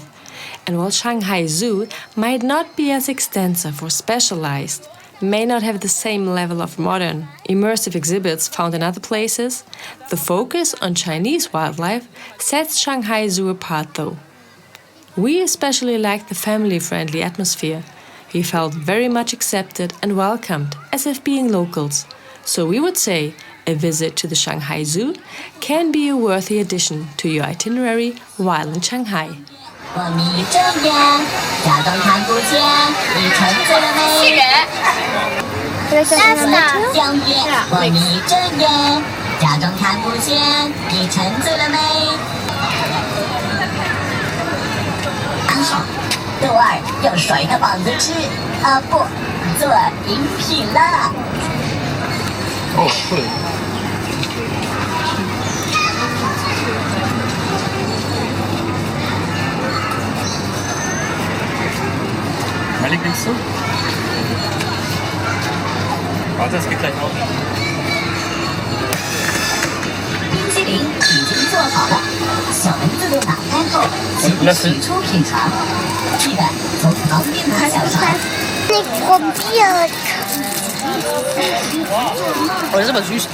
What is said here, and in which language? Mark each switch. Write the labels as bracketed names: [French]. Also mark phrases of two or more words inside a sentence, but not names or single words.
[English] And while Shanghai Zoo might not be as extensive or specialized, may not have the same level of modern, immersive exhibits found in other places, the focus on Chinese wildlife sets Shanghai Zoo apart though. We especially liked the family-friendly atmosphere. We felt very much accepted and welcomed as if being locals. So we would say a visit to the Shanghai Zoo can be a worthy addition to your itinerary while in Shanghai. [Chinese] 我眯着眼，假装看不见，你沉醉了没？相约，我眯着眼，假装看不见，你沉醉了没？安好，豆儿要甩个膀子吃，不，做饮品了。哦，对。 [German] Malik, willst du? Warte, das geht gleich auf. [Chinese] 冰淇淋已经做好了，小门自动打开后，请取出品尝。记得从旁边拿小勺。 [German] Nicht probiert. Oh, das ist aber süß.